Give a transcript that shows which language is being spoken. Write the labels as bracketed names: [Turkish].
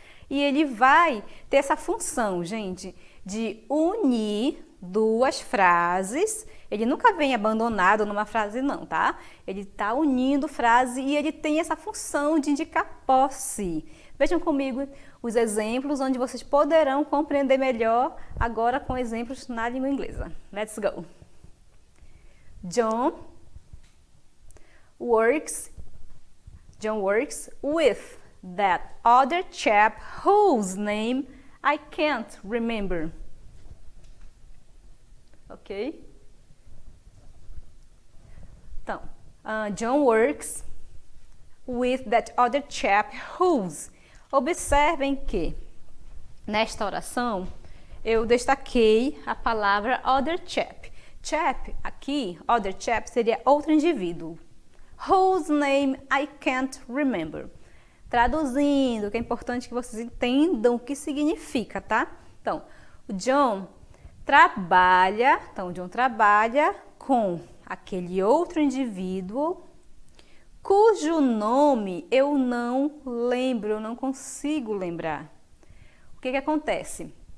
[Portuguese] E ele vai ter essa função, gente, de unir duas frases. Ele nunca vem abandonado numa frase não, tá? Ele está unindo frase e ele tem essa função de indicar posse. Vejam comigo os exemplos onde vocês poderão compreender melhor agora com exemplos na língua inglesa. [English] Let's go! John works with that other chap whose name I can't remember. Ok? [Portuguese] Então, [English] John works with that other chap whose. [Portuguese] Observem que nesta oração eu destaquei a palavra other chap. Chap, aqui, other chap, seria outro indivíduo. [English] Whose name I can't remember. [Portuguese] Traduzindo, que é importante que vocês entendam o que significa, tá? Então, o John trabalha, então John trabalha com aquele outro indivíduo cujo nome eu não lembro, eu não consigo lembrar. O que acontece?